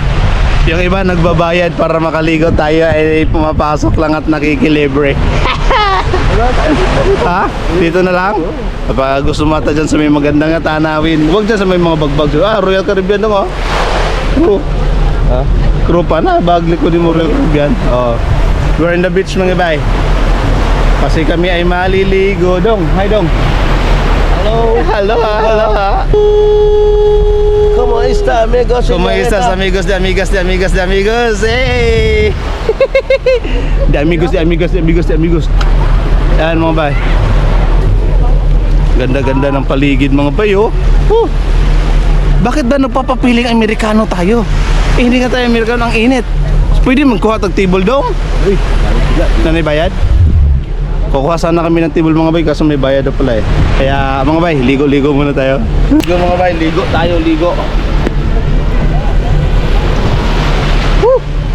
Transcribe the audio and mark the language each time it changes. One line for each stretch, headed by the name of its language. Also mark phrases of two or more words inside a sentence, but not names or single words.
Filipino: Yung iba nagbabayad para makaligo, tayo ay pumapasok lang at nakikilibre. Ha? Dito na lang? Kapag gusto mata dyan sa may magandang tanawin, huwag dyan sa may mga bagbag. Royal Caribbean lang oh. Crew. Crew pa na, bagli ko din mo Royal Caribbean. Oh.
English: We're in the beach
Filipino: mga bay. Kasi kami ay maliligo. Dong, hi Dong. Hello.
Spanish: ¿Cómo está, amigos? ¿Cómo estás, amigos de amigos? Hey! De amigos.
Filipino: Yan mga bay. Ganda-ganda ng paligid mga bay oh. Bakit ba nagpapapiling Amerikano tayo? Hindi nga tayo Amerikano, ang init. Pwede magkuha tag table dong? Nanay bayad? Kukuha sana kami ng table mga bay kasi may bayad na pala eh. Kaya mga bay, ligo-ligo muna tayo. Ligo mga bay, ligo tayo, ligo. Woo!